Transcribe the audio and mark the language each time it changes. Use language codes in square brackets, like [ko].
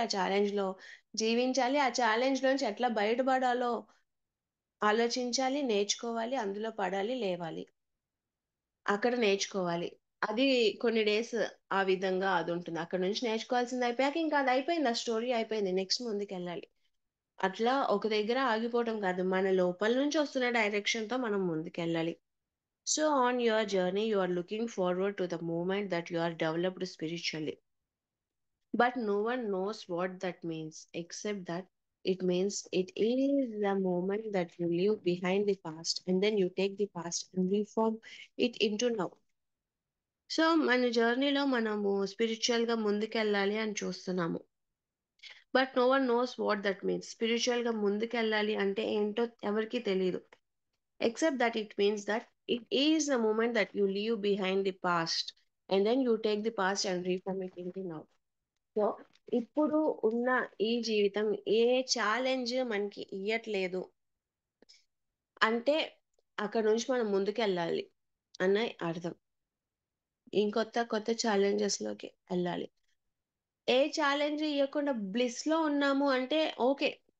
[te] ఆ ఛాలెంజ్‌లో జీవించాలి. ఆ ఛాలెంజ్‌లోంచి ఎట్లా బయటపడాలో ఆలోచించాలి, నేర్చుకోవాలి, అందులో పడాలి, లేవాలి. అక్కడ నేర్చుకోవాలి. అది కొన్ని డేస్ ఆ విధంగా అదుంటుంది. అక్కడి నుంచి నేర్చుకోవాల్సింది అయిపోయాక ఇంకా అది అయిపోయింది. ఆ స్టోరీ అయిపోయింది. నెక్స్ట్ ముందుకెళ్ళాలి. అట్లా ఒక దగ్గర ఆగిపోవటం కాదు. మన లోపల నుంచి వస్తున్న డైరెక్షన్‌తో మనం ముందుకెళ్ళాలి. [en] So, on your journey, you are looking forward to the moment that you are developed spiritually. But no one knows what that means, except that it means it is the moment that you leave behind the past and then you take the past and reform it into now. [te] So, మన జర్నీలో మనము స్పిరిచ్యువల్‌గా ముందుకెళ్ళాలి అని చూస్తున్నాము. [en] But no one knows what that means. [te] స్పిరిచ్యువల్‌గా ముందుకెళ్ళాలి అంటే ఏంటో ఎవరికీ తెలీదు. [en] Except that it means that it is the moment that you leave behind the past and then you take the past and reform it into now. [te] So, ఇప్పుడు ఉన్న ఈ జీవితం ఏ challenge మనకి ఇయ్యట్లేదు అంటే, అక్కడి నుంచి మనం ముందుకెళ్ళాలి అని అర్థం. కొత్త ఛాలెంజెస్‌లోకి ఎళ్ళాలి. ఏ ఛాలెంజ్ ఇయ్యకుండా బ్లిస్‌లో ఉన్నాము అంటే ఓకే.